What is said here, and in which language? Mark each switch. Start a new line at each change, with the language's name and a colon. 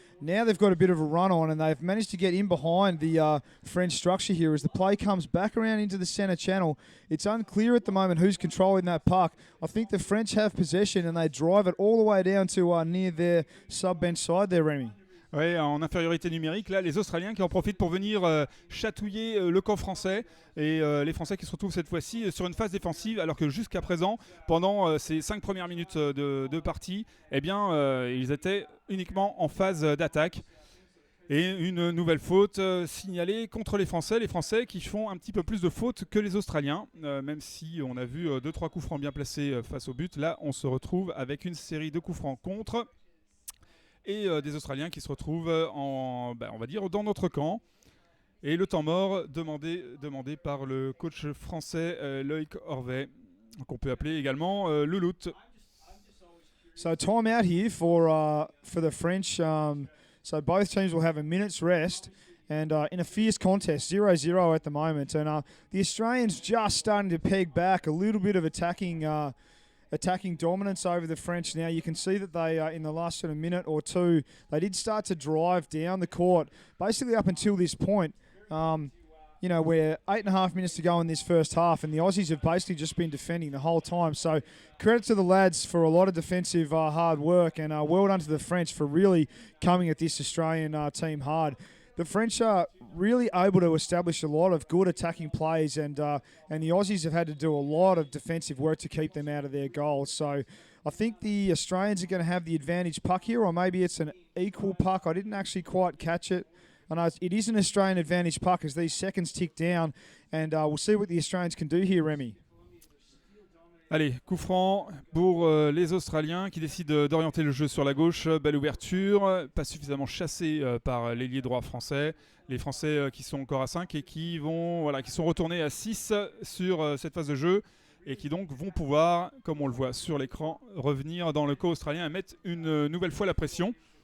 English: Now they've got a bit of a run on and they've managed to get in behind the French structure here as the play comes back around into the centre channel. It's unclear at the moment who's controlling that puck. I think the French have possession and they drive it all the way down to near their sub-bench side there, Remy.
French: Oui, en infériorité numérique, là, les Australiens qui en profitent pour venir chatouiller le camp français et les Français qui se retrouvent cette fois-ci sur une phase défensive alors que jusqu'à présent, pendant ces 5 premières minutes de partie, eh bien, ils étaient uniquement en phase d'attaque. Et une nouvelle faute signalée contre les Français qui font un petit peu plus de fautes que les Australiens, même si on a vu 2-3 coups francs bien placés face au but. Là, on se retrouve avec une série de coups francs contre et des Australiens qui se retrouvent on va dire, dans notre camp. Et le temps mort demandé par le coach français Loïc Orvet, qu'on peut appeler également le Lout.
English: So time out here for the French. So both teams will have a minute's rest, and in a fierce contest, 0-0 at the moment. And the Australians just starting to peg back a little bit of attacking dominance over the French. Now you can see that they, in the last sort of minute or two, they did start to drive down the court, basically up until this point. We're 8.5 minutes to go in this first half, and the Aussies have basically just been defending the whole time. So credit to the lads for a lot of defensive hard work, and well done to the French for really coming at this Australian team hard. The French are really able to establish a lot of good attacking plays, and the Aussies have had to do a lot of defensive work to keep them out of their goals. So I think the Australians are going to have the advantage puck here, or maybe it's an equal puck. I didn't actually quite catch it. I know it is an Australian advantage puck as these seconds tick down, and we'll see what the Australians can do here, Remy.
French: Allez, coup franc pour les Australiens qui décident d'orienter le jeu sur la gauche. Belle ouverture, pas suffisamment chassé par l'ailier droit français. Les Français qui sont encore à 5 et qui sont retournés à 6 sur cette phase de jeu et qui donc vont pouvoir, comme on le voit sur l'écran, revenir dans le camp australien et mettre une nouvelle fois la pression.